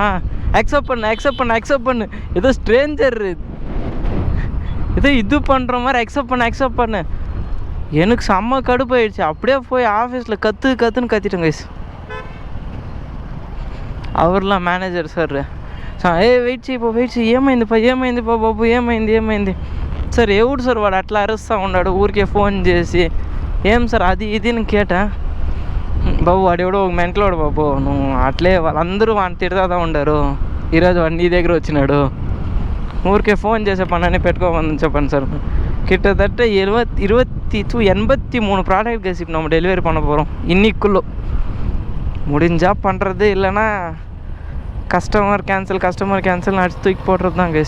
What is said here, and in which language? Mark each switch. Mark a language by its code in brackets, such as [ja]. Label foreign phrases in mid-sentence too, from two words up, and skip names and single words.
[ta] அக்செப்ட் பண்ணு ஏதோ ஸ்ட்ரேஞ்சர் ஏதோ இது பண்ணுற மாதிரி அக்செப்ட் பண்ணு. எனக்கு செம்ம கடுப்பாயிடுச்சு. அப்படியே போய் ஆஃபீஸில் கற்றுன்னு கத்திட்டேன் கைஸ். அவர்லாம் மேனேஜர் சார் [te] వెయిట్ చేయి ఏమైందిపా బాబు ఏమైంది సార్ ఎవడు సార్ వాడు అట్లా అరుస్తూ ఉన్నాడు ఊరికే ఫోన్ చేసి ఏం సార్ అది ఇది నేను కేటా బాబు వాడెవడో ఒక మెంటలోడు బాబు నువ్వు అట్లే వాళ్ళందరూ వాడిని తిడతా ఉండారు, ఈరోజు వాడు నీ దగ్గర వచ్చినాడు, ఊరికే ఫోన్ చేసే పని పెట్టుకోమని చెప్పండి సార్. [ta] கிட்டத்தட்ட 83 [en] product case [ta] இப்போ நம்ம டெலிவரி பண்ண போகிறோம். இன்னைக்குள்ளே முடிஞ்சால் பண்ணுறது, இல்லைன்னா [en] customer cancel [ta] அடிச்சு தூக்கி போடுறது தான் கைஸ்.